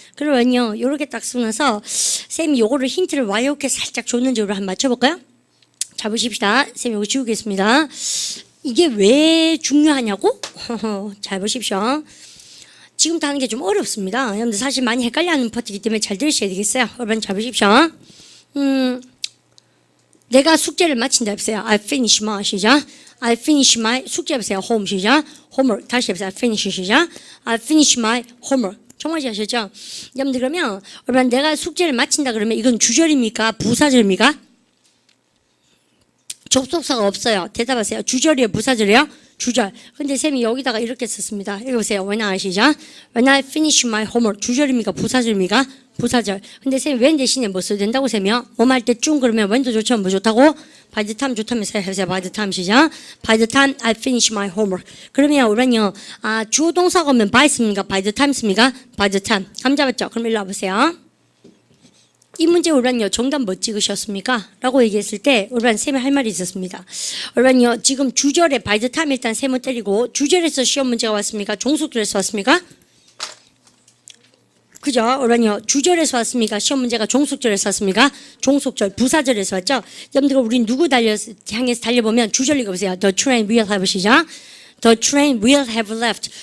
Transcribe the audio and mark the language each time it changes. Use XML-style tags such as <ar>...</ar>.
<ko>그러면요, 요렇게 딱 쓰면서, 쌤이 요거를 힌트를 와 이렇게 살짝 줬는지 한번 맞춰볼까요? 자, 보십시다. 쌤이 요거 지우겠습니다. 이게 왜 중요하냐고? 잘 보십시오. 지금부터 하는 게 좀 어렵습니다. 여러분들 사실 많이 헷갈려하는 파트이기 때문에 잘 들으셔야 되겠어요. 여러분 잘 보십시오. 내가 숙제를 마친다 해보세요.</ko> <en>I finish my 시작. I finish my</en> <ko>숙제 해보세요.</ko> <en>home 시작. homework</en> <ko>다시 해보세요.</ko> <en>I finish 시작. I finish my homework.</en> <ko>정말 잘하셨죠? 여러분들 그러면 여러분 내가 숙제를 마친다 그러면 이건 주절입니까? 부사절입니까? 접속사가 없어요. 대답하세요. 주절이에요? 부사절이에요? 주절. 근데 쌤이 여기다가 이렇게 썼습니다. 읽어보세요.</ko> <en>When I</en> <ko>시작.</ko> <en>When I finish my homework.</en> <ko>주절입니까? 부사절입니까? 부사절. 근데 쌤이 when 대신에 뭐 써야 된다고 쌤이요? 뭐할 때 쭉 그러면 when도 좋죠? 뭐 좋다고?</ko> <en>By the time</en> <ko>좋다면서 해보세요.</ko> <en>By the time 시작. By the time I finish my homework.</en> <ko>그러면 우리는요. 주어 동사가 오면 by 씁니까? By the time 씁니까? By the time. 감 잡았죠? 그럼 일로 와보세요. 이 문제 우리는요 정답 뭐 찍으셨습니까? 라고 얘기했을 때 우리는 쌤이 할 말이 있었습니다. 우리는요 지금 주절에 by the time 일단 쌤을 때리고 주절에서 시험 문제가 왔습니까? 종속절에서 왔습니까? 그죠? 우리는요 주절에서 왔습니까? 시험 문제가 종속절에서 왔습니까? 종속절 부사절에서 왔죠? 여러분들 우리 누구 향해서 달려보면 주절 읽어보세요.</ko> <en>The train will have 시작. The train will have left.</en>